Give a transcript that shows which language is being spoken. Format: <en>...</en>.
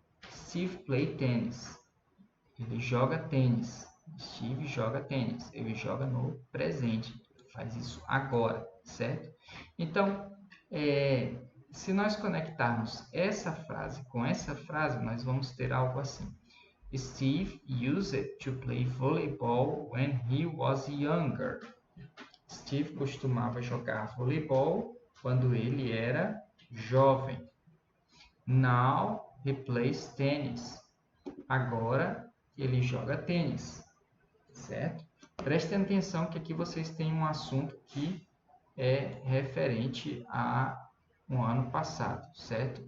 <en>Steve play tennis.</en> <pt>Ele joga tênis. Steve joga tênis. Ele joga no presente. Ele faz isso agora, certo? Então, se nós conectarmos essa frase com essa frase, nós vamos ter algo assim.</pt> <en>Steve used to play volleyball when he was younger.</en> <pt>Steve costumava jogar voleibol quando ele era jovem.</pt> <en>Now he plays tennis.</en> <pt>Agora ele joga tênis, certo? Prestem atenção que aqui vocês têm um assunto que é referente a um ano passado, certo?</pt>